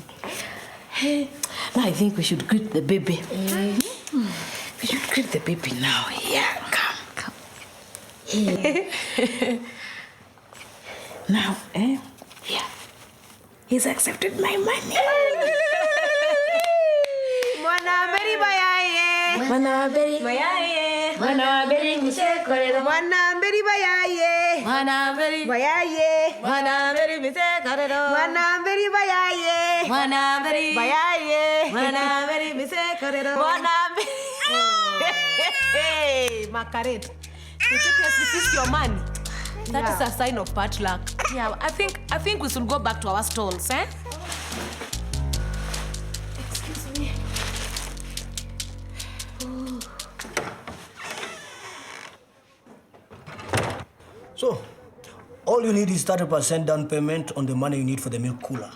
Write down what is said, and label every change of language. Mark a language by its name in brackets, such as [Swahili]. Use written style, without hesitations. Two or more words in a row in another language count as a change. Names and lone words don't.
[English] Hey, now I think we should greet the baby. We should greet the baby now. Yeah, come. Now, yeah. He's accepted my money. [Gusii] Mwanaberi bayaye. Mwanaberi bayaye. Mwanaberi misekorero. Mwanaberi bayaye. Mwanaberi bayaye. Mwanaberi misekorero. Mwanaberi bayaye. Mwanaberi bayaye. Mwanaberi misekorero. [English] Mwanaberi. Hey, Makaret. You think you refused your money? That is a sign of bad luck. Yeah, I think we should go back to our stalls, eh? Excuse me. So, all you need is 30% down payment on the money you need for the milk cooler.